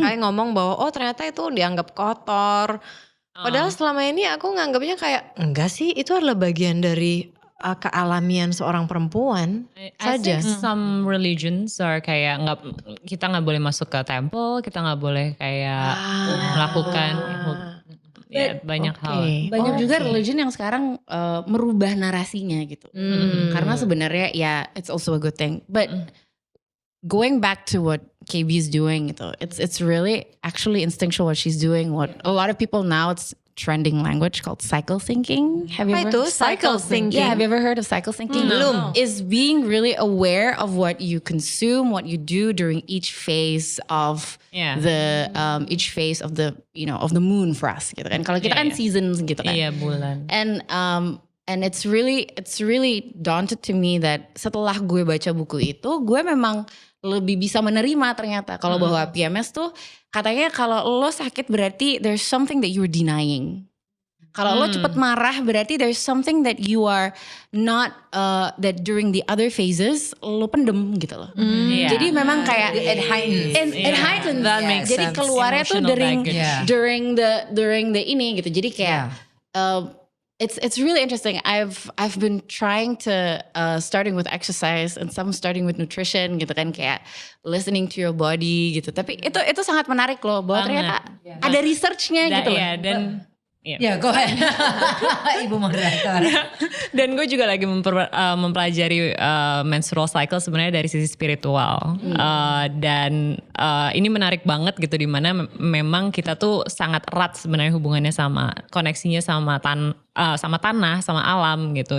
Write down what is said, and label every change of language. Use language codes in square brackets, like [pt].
[id] Kayak ngomong bahwa ternyata itu dianggap kotor. Padahal selama ini aku nganggapnya kayak enggak sih, itu adalah bagian dari kealamian seorang perempuan [en] I [id] saja. think some religions are kayak kita nggak boleh masuk ke temple, kita nggak boleh kayak melakukan banyak hal. Banyak juga religion yang sekarang merubah narasinya gitu. [en] Karena sebenarnya it's also a good thing. But going back to what KB is doing gitu, it's really actually instinctual what she's doing. What a lot of people now, it's trending language called cycle syncing. Have you ever [id] Itu cycle syncing? [en] Yeah, have you ever heard of cycle syncing? [id] Belum. [en] Is being really aware of what you consume, what you do during each phase of the each phase of the of the moon for us gitu kan. [id] Kalau kita kan seasons gitu kan. Iya, bulan. And it's really daunted to me that setelah gue baca buku itu, gue memang lebih bisa menerima ternyata kalau bahwa PMS tuh katanya kalau lo sakit berarti there's something that you're denying. [en] Kalau lo cepet marah berarti there's something that you are not that during the other phases lo pendem gitu loh. [id] Jadi memang kayak it heightens. [en] That makes [id] Jadi [en] sense. [id] keluarnya tuh during the ini gitu. [en] Jadi kayak It's really interesting. I've been trying to starting with exercise and some starting with nutrition gitu kan, kayak listening to your body gitu. [id] Tapi itu sangat menarik loh bahwa ternyata ada researchnya gitu loh. Dan [en] Go ahead. Ibu moderator. [id] Dan gue juga lagi mempelajari menstrual cycle sebenarnya dari sisi spiritual. Dan ini menarik banget gitu, dimana memang kita tuh sangat erat sebenarnya hubungannya sama koneksinya sama tanah, sama alam gitu.